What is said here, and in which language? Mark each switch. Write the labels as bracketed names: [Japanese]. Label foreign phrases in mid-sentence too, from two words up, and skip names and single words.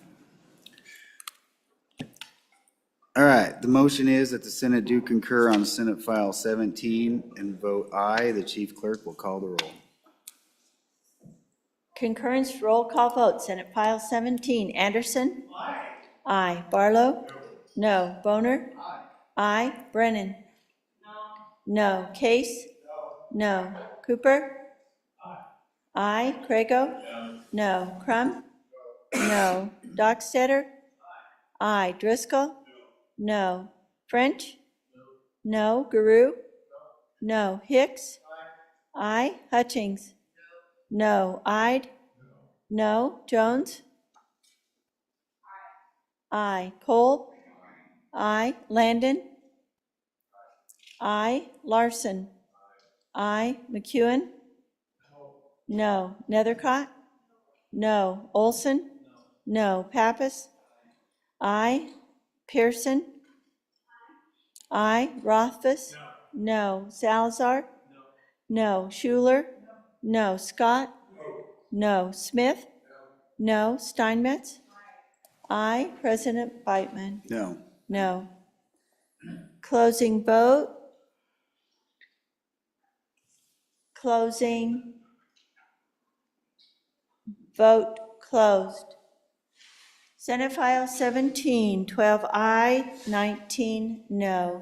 [English] All right, the motion is that the Senate do concur on Senate File 17 and vote aye. The chief clerk will call the roll. Concurrence roll call vote, Senate File 17. Anderson? Aye. Aye. Barlow? No. Boner? Aye. Brennan? No. Case? No. Cooper? Aye. Crago? No. Crum? No. Dockstetter? Aye. Driscoll? No. French? No. Guru? No. Hicks? Aye. Hutchings? No. Ide? No. Jones? Aye. Cole? Aye. Landon? Aye. Larson? Aye. McEwen? No. Nethercott? No. Olson? No. Pappas? Aye. Pearson? Aye. Rothfuss? No. Salazar? No. Schuler? No. Scott? No. Smith? No. Steinmetz? Aye. President Beitman? No. No. Closing vote. Closing. Vote closed. Senate File 17, 12 aye, 19 no.